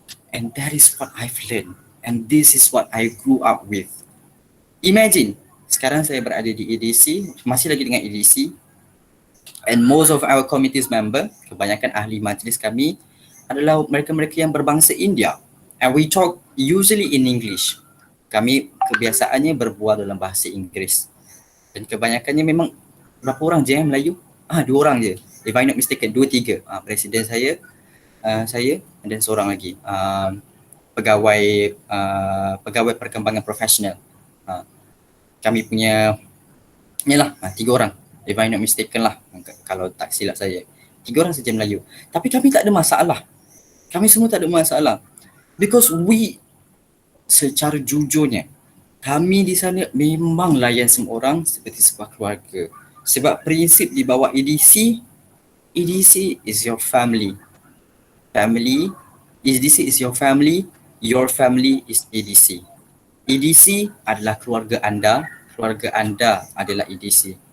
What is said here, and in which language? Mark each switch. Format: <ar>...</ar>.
<en>And that is what I've learned. And this is what I grew up with. Imagine,</en> <ms>sekarang saya berada di EDC, masih lagi dengan EDC.</ms> <en>And most of our committee's member,</en> <ms>kebanyakan ahli majlis kami adalah mereka-mereka yang berbangsa India.</ms> <en>And we talk usually in English.</en> <ms>kami kebiasaannya berbual dalam bahasa Inggeris. Dan kebanyakannya memang berapa orang je Melayu? 2 orang je.</ms> <en>If I not mistaken,</en> <ms>2-3. Presiden saya dan seorang lagi. Pegawai perkembangan profesional. Kami punya yalah 3 orang.</ms> <en>If I not mistaken lah,</en> <ms>kalau tak silap saya. 3 orang saja Melayu. Tapi kami tak ada masalah. Kami semua tak ada masalah. Because secara jujurnya, kami di sana memang layan semua orang seperti sebuah keluarga. Sebab prinsip di bawah EDC</ms> <en>is your family. EDC is your family is EDC.</en> <ms>EDC adalah keluarga anda adalah EDC.</ms>